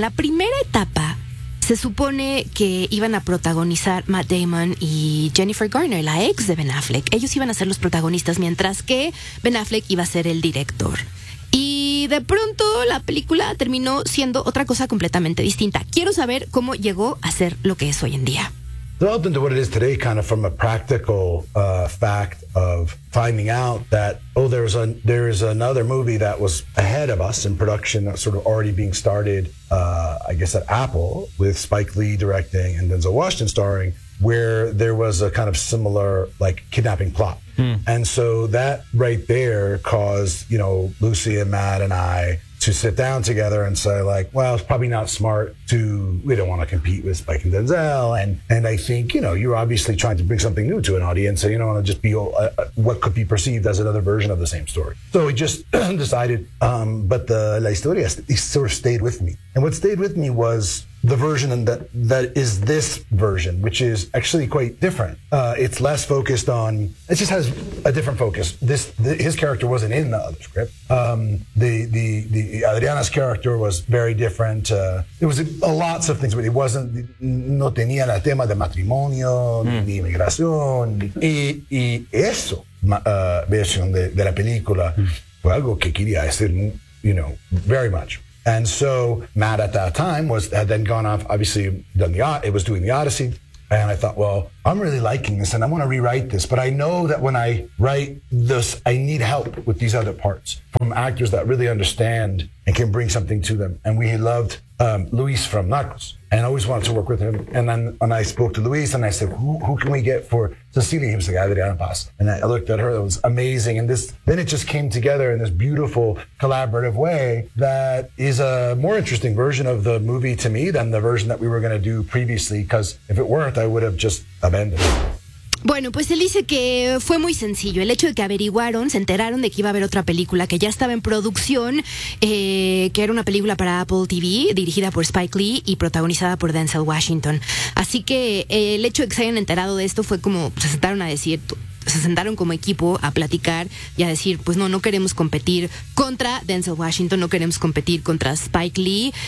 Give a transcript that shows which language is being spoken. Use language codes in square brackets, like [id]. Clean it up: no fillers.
[es] En la primera etapa se supone que iban a protagonizar Matt Damon y Jennifer Garner, la ex de Ben Affleck. Ellos iban a ser los protagonistas, mientras que Ben Affleck iba a ser el director. Y de pronto la película terminó siendo otra cosa completamente distinta. Quiero saber cómo llegó a ser lo que es hoy en día. [en] Developed into what it is today, kind of from a practical fact of finding out that, oh, there is another movie that was ahead of us in production, that sort of already being started, I guess, at Apple, with Spike Lee directing and Denzel Washington starring, where there was a kind of similar, like, kidnapping plot. Mm. And so that right there caused, you know, Lucy and Matt and I to sit down together and say, like, well, it's probably not smart to, we don't want to compete with Spike and Denzel. And I think, you know, you're obviously trying to bring something new to an audience. So you don't want to just be what could be perceived as another version of the same story. So we just decided, but the La Historia sort of stayed with me. And what stayed with me was the version that is this version, which is actually quite different. It's less focused on, it just has a different focus. His character wasn't in the other script. The Adriana's character was very different. It was lots of things, but it wasn't, [es] no tenía el tema de matrimonio, ni inmigración. Y eso, versión de la película, fue algo que quería decir, [en] you know, very much. And so Matt at that time had then gone off, obviously doing the Odyssey. And I thought, well, I'm really liking this and I want to rewrite this. But I know that when I write this, I need help with these other parts from actors that really understand and can bring something to them. And we loved Luis from Narcos and always wanted to work with him. And then when I spoke to Luis and I said, who can we get for Cecilia? He was like, Adriana Paz. And I looked at her, it was amazing. And then it just came together in this beautiful collaborative way that is a more interesting version of the movie to me than the version that we were going to do previously. Because if it weren't, I would have just abandoned it. [es] Bueno, pues él dice que fue muy sencillo. El hecho de que averiguaron, se enteraron de que iba a haber otra película que ya estaba en producción, que era una película para Apple TV, dirigida por Spike Lee y protagonizada por Denzel Washington. Así que el hecho de que se hayan enterado de esto fue como, pues, se sentaron como equipo a platicar y a decir, pues no queremos competir contra Denzel Washington, no queremos competir contra Spike Lee.